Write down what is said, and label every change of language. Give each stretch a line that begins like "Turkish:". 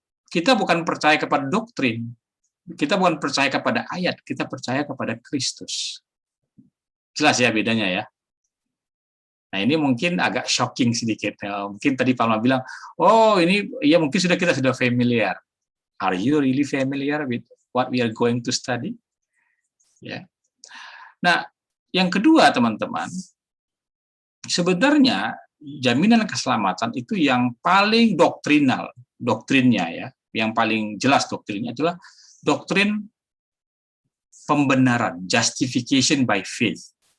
Indonesian: Kita bukan percaya kepada doktrin, kita bukan percaya kepada ayat, kita percaya kepada Kristus. Jelas ya bedanya ya. Nah, ini mungkin agak shocking sedikit. Mungkin tadi Palma bilang, oh ini ya mungkin kita sudah familiar.
English: Are you really familiar with what we are going to study?
Indonesian: Ya. Nah, yang kedua teman-teman, sebenarnya jaminan keselamatan itu yang paling doktrinnya ya, yang paling jelas doktrinnya adalah doktrin pembenaran,
English: justification by faith.